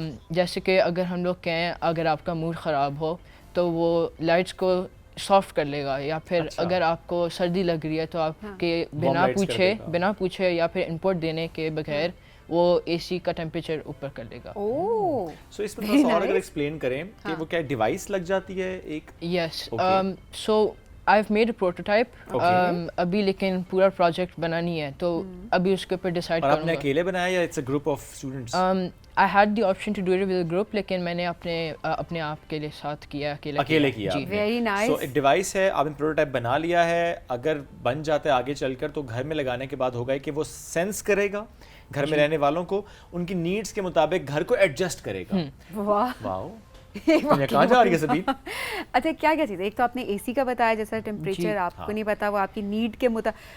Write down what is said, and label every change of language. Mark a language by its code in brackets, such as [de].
[ur] جیسے کہ اگر ہم لوگ کہیں اگر آپ کا موڈ خراب ہو تو وہ لائٹس کو سافٹ کر لے گا, یا پھر اگر آپ کو سردی لگ رہی ہے تو آپ کے بنا پوچھے یا پھر انپٹ دینے کے بغیر وہ اے سی کا ٹیمپریچر اوپر کر لے گا. سو اس میں تھوڑا سا اور اگر ایکسپلین کریں کہ وہ کیا ڈیوائس لگ جاتی ہے ایک؟ یس, سو [en] I've made a prototype [ur] ابھی, لیکن پورا پروجیکٹ بنا نہیں ہے تو ابھی اس کے اوپر ڈیسائیڈ کروں گا. آپ نے اکیلے بنایا یا [en] It's a group of students? I had the option to do it with a group, [ur] لیکن میں نے اپنے آپ کے لیے ساتھ کیا, اکیلے کیا. [en] Very nice. [ur] سو ایک ڈیوائس ہے, آپ نے پروٹوٹائپ بنا لیا ہے, اگر بن جاتا ہے آگے چل کر تو گھر میں لگانے کے بعد ہوگا کہ وہ سینس کرے گا گھر میں رہنے والوں کو, ان کی نیڈس کے مطابق گھر کو ایڈجسٹ کرے گا. واو, کہاں جا رہی ہے سبھی؟ اچھا, کیا کیا چیز ہے؟ ایک تو آپ نے اے سی کا بتایا, جیسا ٹیمپریچر آپ کو نہیں پتا, وہ آپ کی نیڈ کے مطابق.